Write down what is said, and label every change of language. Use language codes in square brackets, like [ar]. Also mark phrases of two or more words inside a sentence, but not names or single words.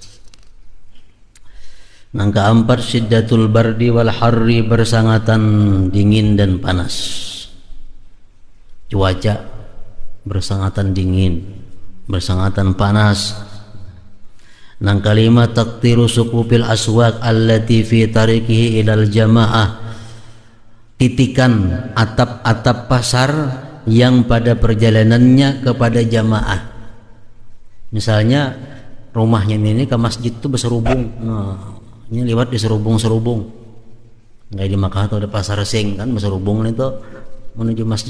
[bjn] Yang keempat, [ar] شدة البرد والحر, [bjn] bersangatan dingin dan panas. Cuaca bersangatan dingin, bersangatan panas. Yang kelima, [ar] تقطير سقوف الأسواق التي في طريقه إلى الجماعة, [bjn] titikan atap-atap pasar yang pada perjalanannya kepada jamaah. Misalnya rumahnya ini ke masjid itu berserubung, nah ini lewat di serubung-serubung. Kayak di Makkah tuh ada pasar sing kan, berserubung itu menuju masjid.